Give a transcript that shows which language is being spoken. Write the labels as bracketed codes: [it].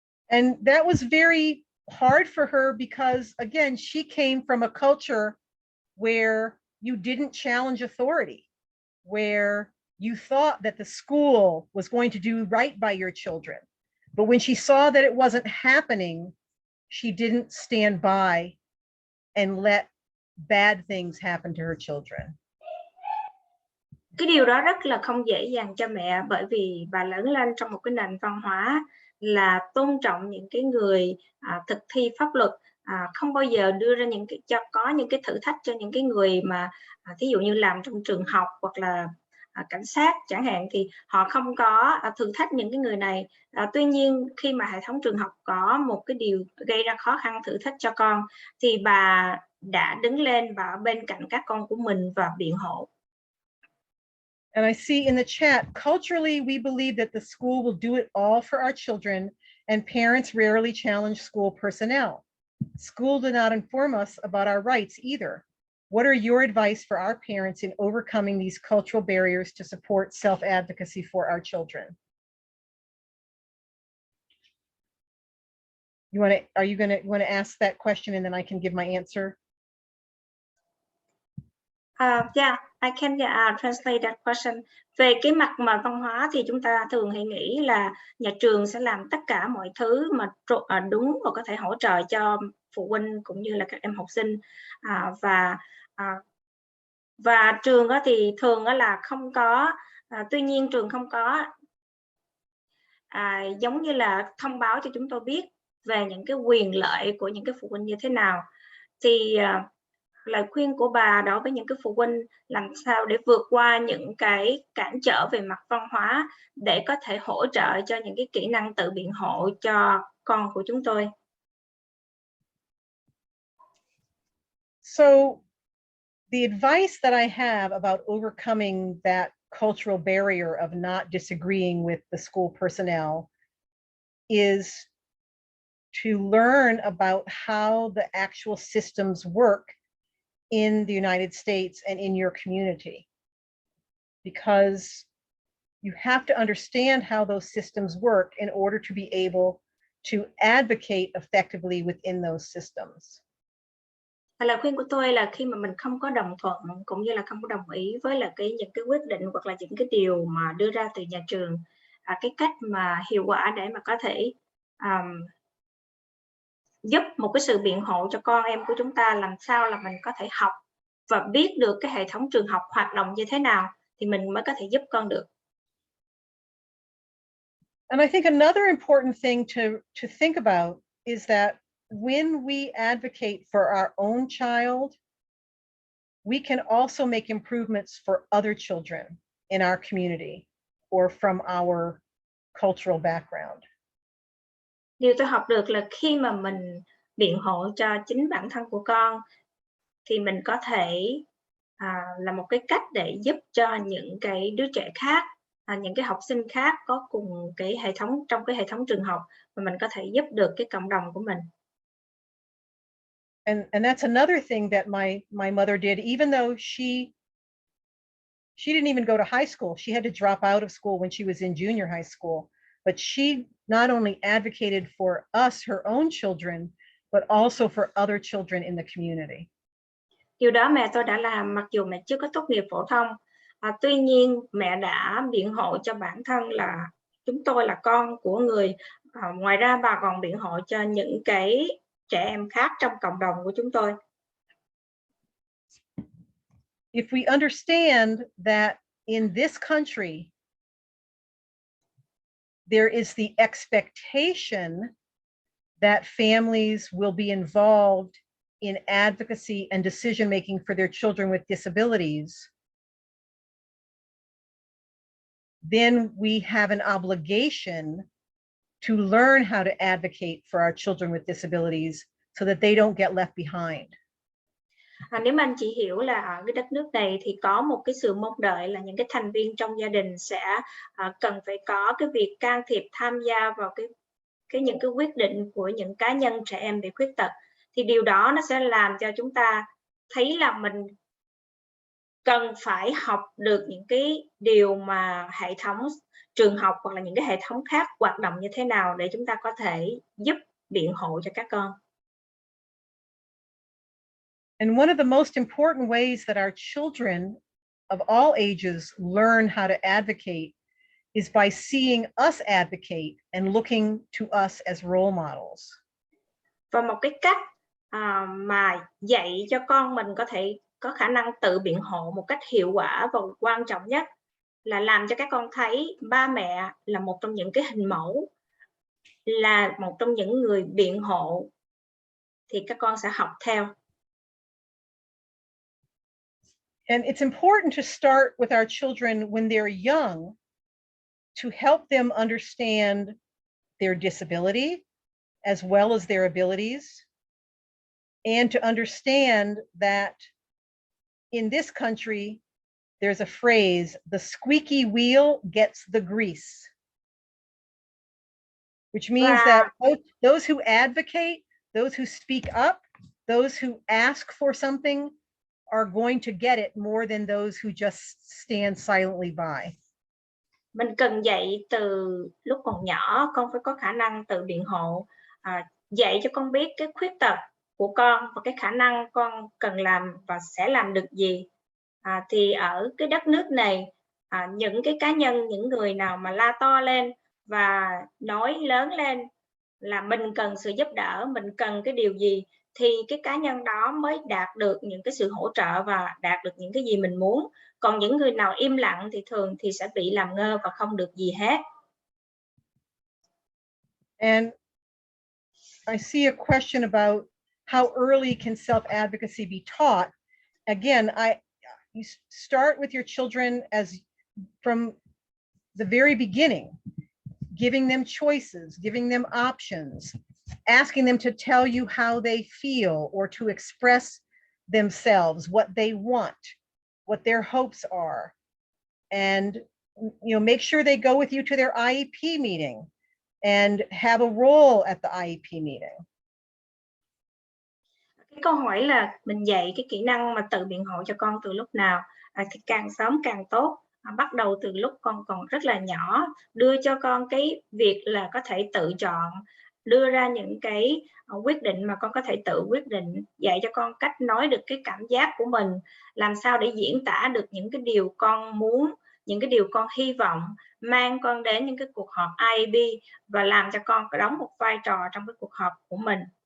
[en] And that was very hard for her because, again, she came from a culture where you didn't challenge authority, where you thought that the school was going to do right by your children. But when she saw that it wasn't happening, she didn't stand by and let bad things happen to her children. [vi] Cái điều đó rất là không dễ dàng cho mẹ, bởi vì bà lớn lên trong một cái nền văn hóa là tôn trọng những cái người thực thi pháp luật, không bao giờ đưa ra có những cái thử thách cho những cái người mà thí dụ như làm trong trường học hoặc là cảnh sát chẳng hạn, thì họ không có thử thách những cái người này. Tuy nhiên khi mà hệ thống trường học có một cái điều gây ra khó khăn thử thách cho con, thì bà đã đứng lên và ở bên cạnh các con của mình và biện hộ. [en] And I see in the chat, culturally, we believe that the school will do it all for our children, and parents rarely challenge school personnel. School did not inform us about our rights either. What are your advice for our parents in overcoming these cultural barriers to support self-advocacy for our children? Are you going to ask that question and then I can give my answer? Yeah, I can translate that question. [vi] Về cái mặt mà văn hóa thì chúng ta thường hay nghĩ là nhà trường sẽ làm tất cả mọi thứ mà đúng và có thể hỗ trợ cho phụ huynh cũng như là các em học sinh. Và trường thì thường là không có, tuy nhiên trường không có giống như là thông báo cho chúng tôi biết về những cái quyền lợi của những cái phụ huynh như thế nào. Thì lời khuyên của bà đối với những cái phụ huynh làm sao để vượt qua những cái cản trở về mặt văn hóa để có thể hỗ trợ cho những cái kỹ năng tự biện hộ cho con của chúng tôi. [en] So the advice that I have about overcoming that cultural barrier of not disagreeing with the school personnel is to learn about how the actual systems work in the United States and in your community, because you have to understand how those systems work in order to be able to advocate effectively within those systems. [vi] Lời khuyên của tôi là khi mà mình không có đồng thuận cũng như là không có đồng ý với là những cái quyết định hoặc là những cái điều mà đưa ra từ nhà trường, cái cách mà hiệu quả để mà có thể giúp một cái sự biện hộ cho con em của chúng ta, làm sao là mình có thể học và biết được cái hệ thống trường học hoạt động như thế nào thì mình mới có thể giúp con được. [en] And I think another important thing to think about is that when we advocate for our own child, we can also make improvements for other children in our community or from our cultural background. [vi] Điều tôi học được là khi mà mình biện hộ cho chính bản thân của con thì mình có thể là một cái cách để giúp cho những cái đứa trẻ khác, những cái học sinh khác có cùng cái hệ thống trong cái hệ thống trường học, và mình có thể giúp được cái cộng đồng của mình. [en] And that's another thing that my mother did, even though she She didn't even go to high school. She had to drop out of school when she was in junior high school. But she not only advocated for us, her own children, but also for other children in the community. [vi] Điều đó mẹ tôi đã làm mặc dù mẹ chưa có tốt nghiệp phổ thông. Tuy nhiên mẹ đã biện hộ cho bản thân là chúng tôi là con của người. Ngoài ra bà còn biện hộ cho những cái trẻ em khác trong cộng đồng của chúng tôi. [en] If we understand that in this country, there is the expectation that families will be involved in advocacy and decision-making for their children with disabilities, then we have an obligation to learn how to advocate for our children with disabilities so that they don't get left behind. [vi] Nếu mà anh chị hiểu là ở cái đất nước này thì có một cái sự mong đợi là những cái thành viên trong gia đình sẽ cần phải có cái việc can thiệp tham gia vào những cái quyết định của những cá nhân trẻ em bị khuyết tật, thì điều đó nó sẽ làm cho chúng ta thấy là mình cần phải học được những cái điều mà hệ thống trường học hoặc là những cái hệ thống khác hoạt động như thế nào để chúng ta có thể giúp biện hộ cho các con. [en] And one of the most important ways that our children of all ages learn how to advocate is by seeing us advocate and looking to us as role models. [vi] Và một cái cách mà dạy cho con mình có thể có khả năng tự biện hộ một cách hiệu quả và quan trọng nhất là làm cho các con thấy ba mẹ là một trong những cái hình mẫu, là một trong những người biện hộ, thì các con sẽ học theo. [en] And it's important to start with our children when they're young to help them understand their disability as well as their abilities, and to understand that in this country, there's a phrase, the squeaky wheel gets the grease, which means that those who advocate, those who speak up, those who ask for something are going to get it more than those who just stand silently by. [vi] Mình cần dạy từ lúc còn nhỏ, con phải có khả năng tự biện hộ, dạy cho con biết cái khuyết tật của con và cái khả năng con cần làm và sẽ làm được gì. Thì ở cái đất nước này, những cái cá nhân, những người nào mà la to lên và nói lớn lên là mình cần sự giúp đỡ, mình cần cái điều gì, thì cái cá nhân đó mới đạt được những cái sự hỗ trợ và đạt được những cái gì mình muốn. Còn những người nào im lặng thì thường thì sẽ bị làm ngơ và không được gì hết. [en] And I see a question about how early can self-advocacy be taught. Again, you start with your children as from the very beginning, giving them choices, giving them options, asking them to tell you how they feel or to express themselves, what they want, what their hopes are, and make sure they go with you to their IEP meeting and have a role at the IEP meeting. [vi] Cái câu hỏi là mình dạy cái kỹ năng mà tự biện hộ cho con từ lúc nào, thì càng sớm càng tốt. Bắt đầu từ lúc con còn rất là nhỏ, đưa cho con cái việc là có thể tự chọn, đưa ra những cái quyết định mà con có thể tự quyết định, dạy cho con cách nói được cái cảm giác của mình, làm sao để diễn tả được những cái điều con muốn, những cái điều con hy vọng, mang con đến những cái cuộc họp IEP và làm cho con đóng một vai trò trong cái cuộc họp của mình.